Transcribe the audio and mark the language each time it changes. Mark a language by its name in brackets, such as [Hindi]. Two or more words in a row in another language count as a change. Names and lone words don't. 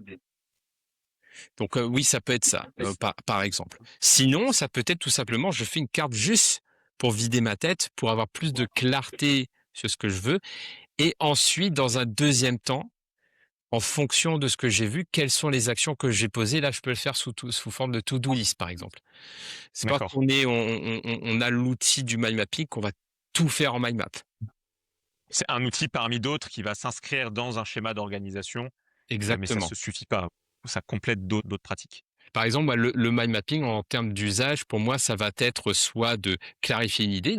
[French] Donc oui, ça peut être ça, par exemple. Sinon, ça peut être tout simplement, je fais une carte juste pour vider ma tête, pour avoir plus de clarté sur ce que je veux et ensuite, dans un deuxième temps, en fonction de ce que j'ai vu, quelles sont les actions que j'ai posées. Là, je peux le faire sous forme de [English] to-do list, [French] par exemple. C'est pas D'accord. qu'on est on a l'outil du [English] mind mapping [French] qu'on va tout faire en [English] mind map. [French] C'est un outil parmi d'autres qui va s'inscrire dans un schéma d'organisation, mais ça Exactement. se suffit pas. Ça complète d'autres pratiques. Par exemple, bah, le [English] mind mapping [French] en termes d'usage, pour moi, ça va être soit de clarifier une idée.